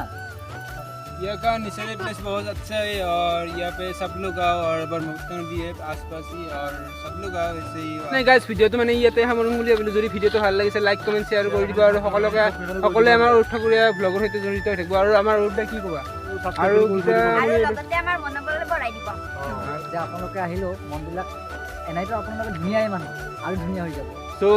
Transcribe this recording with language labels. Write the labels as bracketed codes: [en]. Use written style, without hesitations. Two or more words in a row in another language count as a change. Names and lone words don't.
[hi] यहाँ का नेचुरल प्लेस बहुत अच्छा है और यहाँ पे सब लोग आओ और ब्रह्मपुत्र नदी है आसपास ही और सब लोग आओ ऐसे ही नहीं गाइस [as] ভিডিওটো মানে ইয়াতে সামৰিম বুলি ভাবিলোঁ যদি ভিডিওটো ভাল লাগিছে লাইক কমেণ্ট শ্বেয়াৰ কৰি দিব আৰু সকলোৱে আমাৰ উৎসৱৰীয়া ব্লগৰ সৈতে জড়িত হৈ থাকিব আৰু আমাৰ উৎসৱ কি ক'বা আৰু আৰু লগতে আমাৰ মনোবল বঢ়াই দিব যে আপোনালোকে আহিলেও মনবিলাক এনেইতো আপোনালোকে ধুনীয়াই মানুহ আৰু ধুনীয়া হৈ যাব